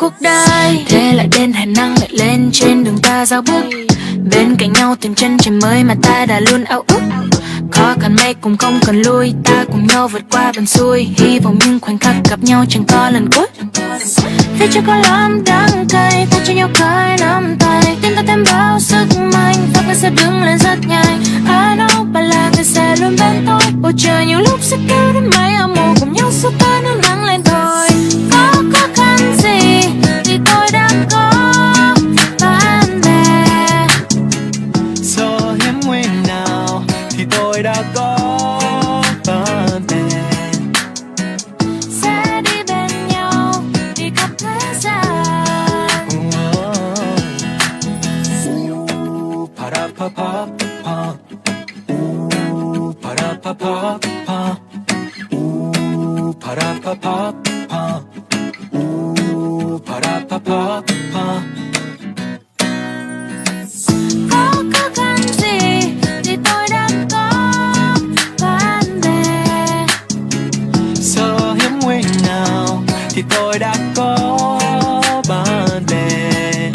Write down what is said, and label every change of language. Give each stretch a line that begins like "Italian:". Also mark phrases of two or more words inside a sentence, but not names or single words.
Vietnamese: Thế lại đến hẹn năng lại lên trên đường ta giao bước, bên cạnh nhau tìm chân trời mới mà ta đã luôn ao ước. Khó cần mây cũng không cần lui, ta cùng nhau vượt qua vận xui. Hy vọng những khoảnh khắc gặp nhau chẳng có lần cuối. Vì chưa có lắm đắng cay, ta cho nhau cởi nắm tay. Tim ta thêm bao sức mạnh, ta vẫn sẽ đứng lên rất nhanh.
English: I know
Vietnamese: bạn là người sẽ luôn bên tôi. Bầu trời nhiều lúc sẽ kéo đến mây âm mù, cùng nhau xua tan nắng nắng lên thôi. Có khó khăn gì thì tôi đã có bạn bè. Giờ hiếm nguy nào thì tôi đã có bạn bè. Sẽ đi bên nhau đi khắp thế gian. Pa-da-pa-pa-pa. Pa-da-pa-pa-pa. Pa-da-pa-pa-pa. Pa-da-pa-pa-pa. Có khó khăn gì thì tôi đã có bạn bè. Giờ hiếm nguy nào thì tôi đã có bạn bè.